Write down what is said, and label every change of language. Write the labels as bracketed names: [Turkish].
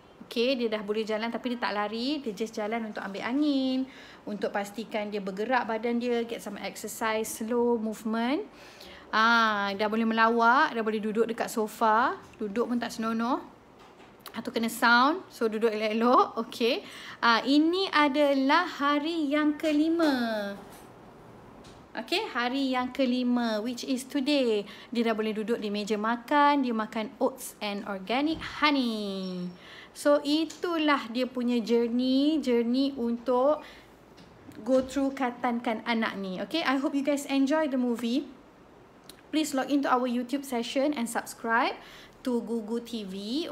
[Malay] Okay, dia dah boleh jalan tapi dia tak lari. Dia just jalan untuk ambil angin, untuk pastikan dia bergerak badan dia, get some exercise, slow movement. Dah boleh melawak, dah boleh duduk dekat sofa. Duduk pun tak senonoh atau kena sound. So duduk elok-elok. Okay, ini adalah hari yang kelima. Okay, hari yang kelima, which is today. Dia dah boleh duduk di meja makan. Dia makan oats and organic honey. So itulah dia punya journey untuk go through katankan anak ni. [English] Okay, I hope you guys enjoy the movie. Please log into our YouTube session and subscribe to Gugu TV.